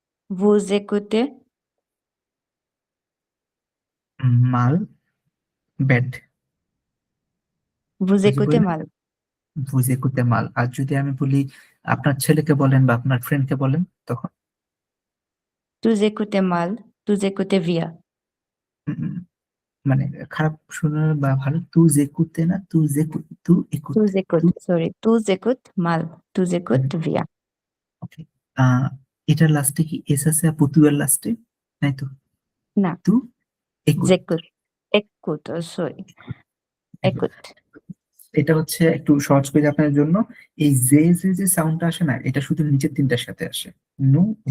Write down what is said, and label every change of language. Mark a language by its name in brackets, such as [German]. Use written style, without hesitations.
[French] Vous écoutez, [Bangla] মাল, bad. [French] vous [Bangla] ওই যে [French] écoutez [Bangla] বললেন [French] mal. vous écoutez mal। [Bangla] আর যদি আমি বলি আপনার ছেলেকে বলেন বা আপনার ফ্রেন্ডকে বলেন তখন [French] Tu écoutes mal, tu écoutes bien. [Bangla] উম, উম, মানে খারাপ শোনার বা ভালো [French] তুজ একুতে না তুজ একুত তু একুত Tu écoutes, sorry, tu écoutes mal, tu écoutes bien. [Bangla] ওকে এটার লাস্টে কি এস আছে আপু তু এর লাস্টে তাই তো না, [French] তু একুত écoute, écoute, sorry, একুত। écoute. [Bangla] এটা হচ্ছে একটু সহজ করে আপনার জন্য এই যে সাউন্ডটা আসে না এটা শুধু নিচের তিনটার সাথে আসে নু ভু